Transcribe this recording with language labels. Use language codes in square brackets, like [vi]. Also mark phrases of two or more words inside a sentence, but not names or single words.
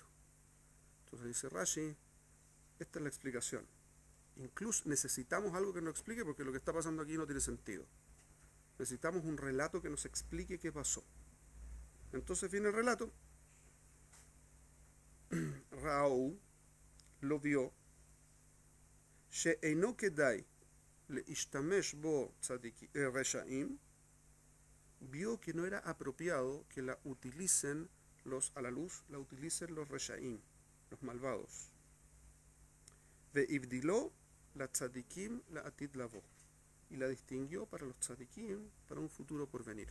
[es] Entonces dice Rashi, esta es la explicación. Incluso necesitamos algo que nos explique porque lo que está pasando aquí no tiene sentido. Necesitamos un relato que nos explique qué pasó. Entonces viene el relato. Ra'u lo vio. [he] שאינו כדאי להשתמש בו רשעים. [es] Vio que no era apropiado que la utilicen a la luz, la utilicen los reshaim, los malvados. [he] והבדילו לצדיקים לעתיד לבוא. [es] Y la distinguió para los tzadikim para un futuro por venir.